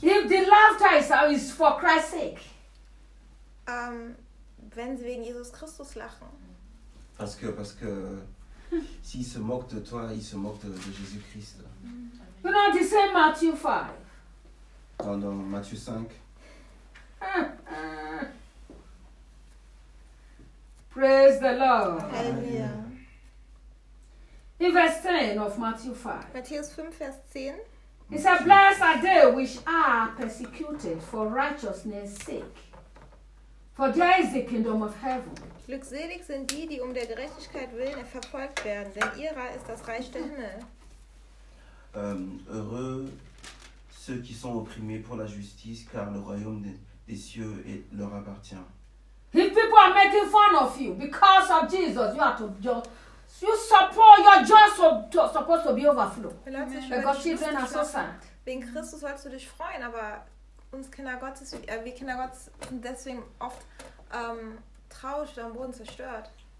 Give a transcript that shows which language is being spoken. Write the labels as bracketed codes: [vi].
[en] If the laughter is for Christ's sake. [de] Wenn sie wegen Jesus Christus lachen. [fr] Parce que s'ils se moquent de toi, ils se moquent de Jésus Christ. [en] You know, the same Matthew 5. [fr] Dans Matthieu 5. [en] Praise the Lord. Hallelujah. In verse 10 of Matthew 5. [de] Matthäus 5, Vers 10. [en] He said, blessed are they which are persecuted for righteousness' sake, for there is the kingdom of heaven. [de] Glückselig sind die der Gerechtigkeit willen verfolgt werden, denn ihrer ist das Reich der Himmel. [fr] Heureux ceux qui sont opprimés pour la justice, car le royaume des cieux leur appartient. [en] If people are making fun of you because of Jesus, you are to just... Your joy is supposed to be overflowing. Because children are so sad. [de] Wegen Christus sollst du dich freuen, aber uns Kinder Gottes, wir Kinder Gottes sind deswegen oft traurig oder am Boden zerstört.